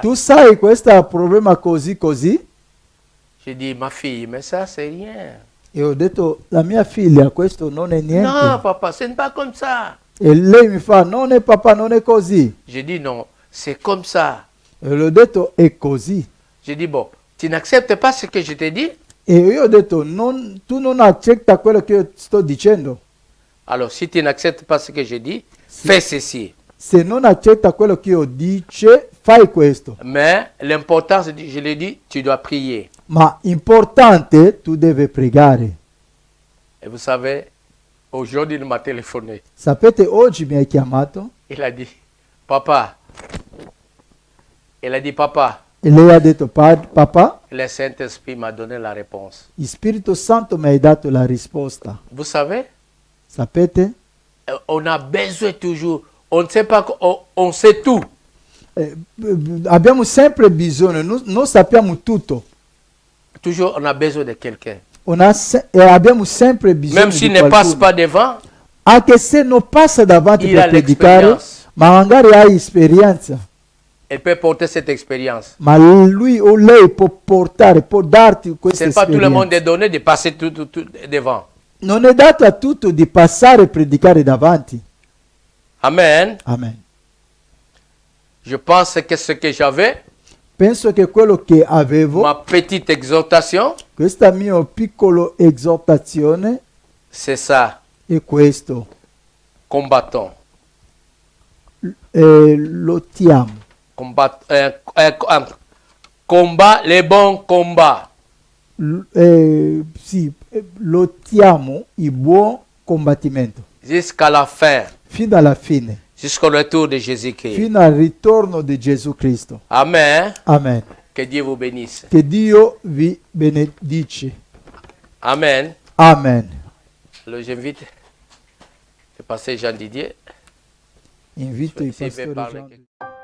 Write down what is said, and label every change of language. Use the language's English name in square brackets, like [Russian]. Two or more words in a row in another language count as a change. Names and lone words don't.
[Italian] tu sai questo problema così così? [French] J'ai dit, ma fille, mais ça, c'est rien. [Italian] E ho detto, la mia figlia, questo non è niente. [French] Non, papa, ce n'est pas comme ça. [Italian] E lei mi fa, non è papà, non è così. [French] J'ai dit, non, c'est comme ça. [Italian] E l'ho detto, è così. [French] J'ai dit, bon, tu n'acceptes pas ce que je t'ai dit? [Italian] E io ho detto, tu non accetta quello che io sto dicendo. [French] Alors, si tu n'acceptes pas ce que je dis, fais ceci. [Italian] Se non accetta quello che io dice, fai questo. [French] Mais l'important, je l'ai dit, tu dois prier. [Italian] Ma importante, tu devi pregare. [French] Et vous savez, aujourd'hui, il m'a téléphoné. [Italian] Sapete, oggi mi hai chiamato [French] Il a dit, papa. Il a dit, papa, [Italian] e lei ha detto, papà, [French] le Saint-Esprit m'a donné la réponse. [Italian] il Spirito Santo mi hai dato la risposta. [French] Vous savez, [Italian] Sapete? [French] on a besoin toujours, on ne sait pas, on sait tout. [Italian] Abbiamo sempre bisogno, non sappiamo tutto. [French] Toujours, on a besoin de quelqu'un. [Italian] Abbiamo sempre bisogno [French] Même s'il [Italian] di [French] ne passe [Italian] qualcuno. [French] pas devant, [Italian] Anche se non passa davanti [French] il [Italian] per a predicare, [French] l'expérience. [Italian] ma magari hai esperienza. [French] Il peut porter cette expérience. [Italian] Ma lui o lei può portare, può darti [French] Ce [Italian] questa [French] n'est pas tout le monde [Italian] esperienza. [French] est donné de passer tout devant. [Italian] Non è dato a tutto di passare e predicare davanti. [French] Amen. [Italian] Amen. [French] Je pense que ce que j'avais, [Italian] Penso che quello che avevo, [French] ma petite exhortation, [Italian] questa mia piccola esortazione [French] c'est ça. [Italian] è questo. [French] Combattons. [Italian] Lottiamo. [French] Combat les bons combats. [Italian] Sì, lottiamo il buon combattimento. [French] Jusqu'à la fin. [Italian] Fino alla fine. [French] Jusqu'au retour de Jésus-Christ. [Italian] Fino al ritorno di Gesù Cristo. [French] Amen. [Italian] Amen. [French] Que Dieu vous bénisse. [Italian] Che Dio vi benedici. [French] Amen. [Italian] Amen. [French] Alors j'invite le pasteur Jean Didier. [Italian] Invito i [French] S'il veut [Italian] pastori [French] parler [Italian] Jean-